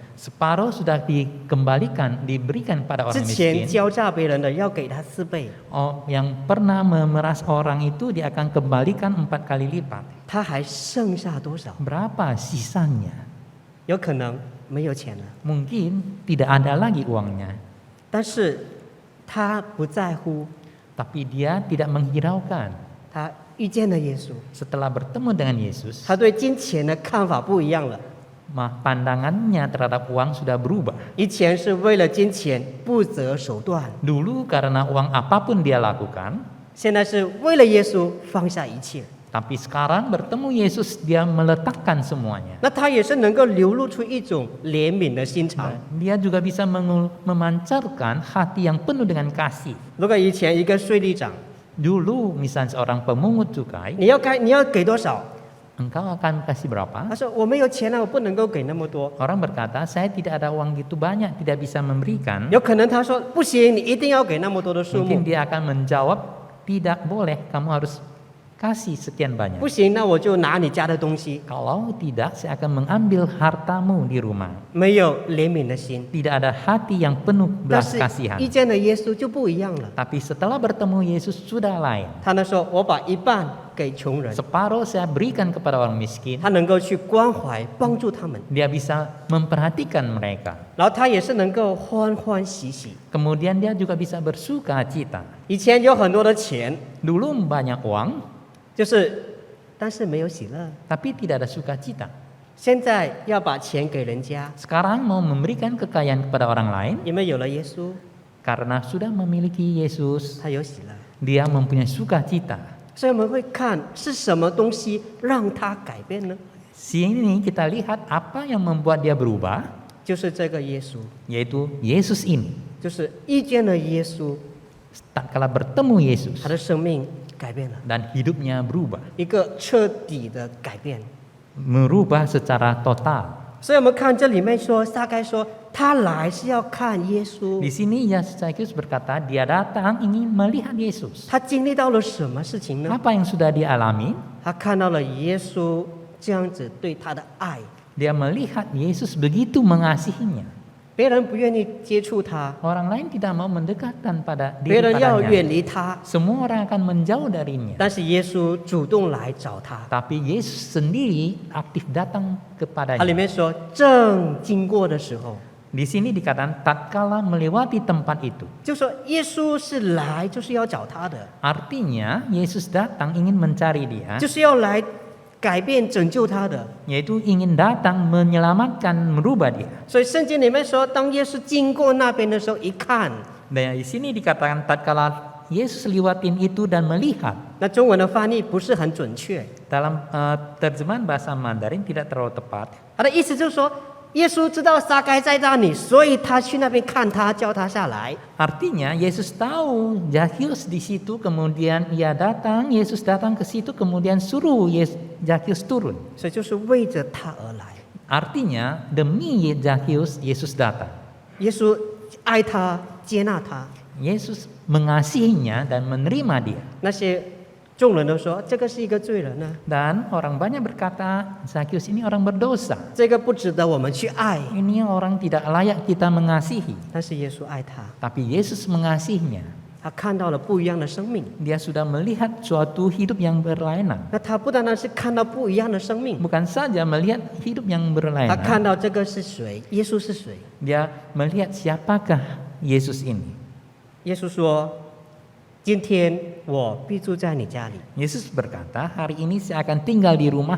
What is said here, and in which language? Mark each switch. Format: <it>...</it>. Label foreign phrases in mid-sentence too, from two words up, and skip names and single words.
<id>Separuh sudah diberikan pada</id> <zh>之</zh> <id>orang</id> <zh>前</zh> <id>miskin.</id> <zh>敲诈别人的要给他4倍，</zh> <id>Oh, yang pernah memeras orang itu dia akan kembalikan 4 kali lipat.</id> <zh>他还剩下多少？</zh> <id>Berapa sisanya?</id> <zh>有可能没有钱了，</zh> <id>Mungkin tidak ada lagi uangnya.</id> <zh>但是他不在乎，</zh> <id>Tapi dia tidak menghiraukan.</id> <zh>他遇见了耶稣，</zh> <id>Setelah bertemu dengan Yesus,</id> <zh>他对金钱的看法不一样了。</zh> <id>pandangannya terhadap uang sudah berubah.</id> <zh>以前是为了金钱不择手段，</zh> <id>Dulu karena uang apapun dia lakukan,</id> <zh>现在是为了耶稣放下一切。</zh> <id>tapi sekarang bertemu Yesus dia meletakkan semuanya.</id> <zh>那他也是能够流露出一种怜悯的心肠。</zh> <id>Dia juga bisa memancarkan hati yang penuh dengan kasih.</id> <zh>如果以前一个税吏长，</zh> <id>Dulu misalnya seorang pemungut cukai,</id> <zh>你要给多少？</zh> <id>engkau akan kasih berapa?</id> <zh>他说我没有钱了，我不能够给那么多。</zh> <id>Orang berkata, saya tidak ada uang gitu banyak, tidak bisa memberikan.</id> <zh>有可能他说不行，你一定要给那么多的数</zh> <id>Mungkin</id> <zh>目。</zh> <id>dia akan menjawab, tidak boleh, kamu harus kasih sekian banyak.</id> <zh>不行，那我就拿你家的东西。</zh> <id>Kalau tidak, saya akan mengambil hartamu di rumah.</id> <zh>没有怜悯的心，</zh> <id>Tidak ada hati yang penuh</id> <zh>但</zh> <id>belas</id> <zh>是</zh> <id>kasihan.</id> <zh>遇见了耶稣就不一样了。</zh> <id>Tapi setelah bertemu Yesus sudah lain.</id> <zh>他呢说，我把一半给穷人，</zh> <id>Separuh saya berikan kepada orang miskin.</id> <zh>他能够去关怀帮助他们，</zh> <id>Dia bisa memperhatikan mereka.</id> <zh>然后他也是能够欢欢喜喜。</zh> <id>Kemudian dia juga bisa bersuka cita.</id> <zh>以前有很多的钱，</zh> <id>Dulu banyak uang,</id> <zh>但是没有喜乐。</zh> <id>tapi tidak ada sukacita.</id> <zh>现在要把钱给人家，</zh> <id>Sekarang mau memberikan kekayaan kepada orang lain,</id> <zh>因为有了耶稣，</zh> <id>karena sudah memiliki Yesus,</id> <zh>他有喜乐。</zh> <id>dia mempunyai sukacita.</id> <zh>所以我们会看是什么东西让他改变呢？</zh> <id>Sini kita lihat apa yang membuat dia berubah,</id> <zh>就是这个耶稣，</zh> <id>yaitu Yesus ini.</id> <zh>就是遇见了耶稣，</zh> <id>Tak kala bertemu Yesus</id> <zh>他的生命改变了，</zh> <id>dan hidupnya berubah.</id> <zh>一个彻底的改变。</zh> <id>merubah secara total.</id> <zh>所以我们看这里面说，撒该说他来是要看耶稣</zh> <id>Di，sini Zakheus berkata dia datang ingin melihat Yesus.</id> <zh>他经历到了什么事情呢？</zh> <id>Apa yang sudah dialami?</id> <zh>他看到了耶稣这样子对他的爱，</zh> <id>Dia melihat Yesus begitu mengasihinya.</id> <zh>别人不愿意接触他，</zh> <id>Orang lain tidak mau mendekatkan pada</id> <zh>别</zh> <id>diri</id> <zh>人要</zh> <id>padanya.</id> <zh>远离他，</zh> <id>Semua orang akan menjauh darinya.</id> <zh>但是耶稣主动来找他。</zh> <id>Tapi Yesus sendiri aktif datang</id> <zh>他里</zh> <id>kepadanya.</id> <zh>面说，正经过的时候，</zh> <id>Di sini dikatakan tatkala melewati tempat itu.</id> <zh>就说耶稣是来就是要找他的，</zh> <id>Artinya Yesus datang ingin mencari dia,</id> <zh>就是要来改变拯救他的。</zh> <id>yaitu ingin datang menyelamatkan, merubah dia.</id> <zh>所以圣经里面说，当耶稣经过那边的时候，一看，</zh> <id>Dan di sini dikatakan tatkala Yesus lewatin itu dan melihat.</id> <zh>那中文的翻译不是很准确，</zh> <id>Dalam terjemahan bahasa Mandarin tidak terlalu tepat.</id> <zh>他的意思就是说，耶稣知道撒该在那里，所以他去那边看他，叫他下来。</zh> <id>Artinya Yesus tahu Zakheus di situ, kemudian ia datang, Yesus datang ke situ, kemudian suruh Zakheus turun.</id> <zh>所以就是为着他而来。</zh> <id>Artinya demi Zakheus Yesus datang.</id> <zh>耶稣爱他，接纳他。</zh> <id>Yesus mengasihinya dan menerima dia.</id> <zh>那些众人都说这个是一个罪人呢，</zh> <id>Dan orang banyak berkata Zakheus ini orang berdosa.</id> <zh>这个不值得我们去爱。</zh> <id>Ini orang tidak layak kita mengasihi.</id> <zh>但是耶稣爱他，</zh> <id>Tapi Yesus mengasihinya.</id> <zh>他看到了不一样的生命。</zh> <id>Dia sudah melihat suatu hidup yang berlainan.</id> <zh>那他不单单是看到不一样的生命，</zh> <id>Bukan saja melihat hidup yang</id> <zh>他</zh> <id>berlainan.</id> <zh>看到这个是谁，耶稣是谁。</zh> <id>Dia melihat siapakah Yesus ini.</id> <zh>耶稣说：“今天我必住在你家里。</zh> <id>Yesus berkata, hari ini saya akan tinggal di rumahmu.</id>